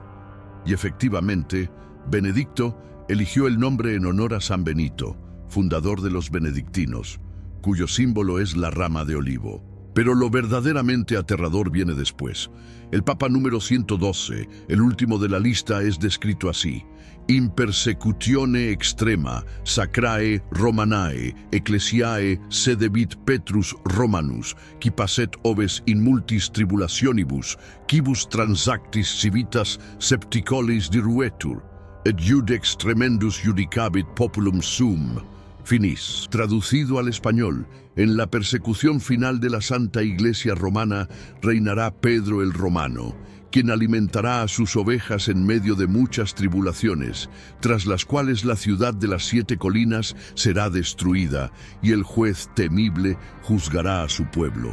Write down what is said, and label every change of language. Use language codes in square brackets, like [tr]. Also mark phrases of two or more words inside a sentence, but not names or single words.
[es] Y efectivamente, Benedicto eligió el nombre en honor a San Benito, fundador de los benedictinos, cuyo símbolo es la rama de olivo. Pero lo verdaderamente aterrador viene después. El Papa número 112, el último de la lista, es descrito así: [la] In persecutione extrema, sacrae Romanae, ecclesiae sedebit Petrus Romanus, qui passet oves in multis tribulationibus, quibus transactis civitas septicolis diruetur, et judex tremendus judicabit populum sum. Finis. [es] Traducido al español: en la persecución final de la Santa Iglesia Romana reinará Pedro el Romano, quien alimentará a sus ovejas en medio de muchas tribulaciones, tras las cuales la ciudad de las 7 colinas será destruida y el juez temible juzgará a su pueblo.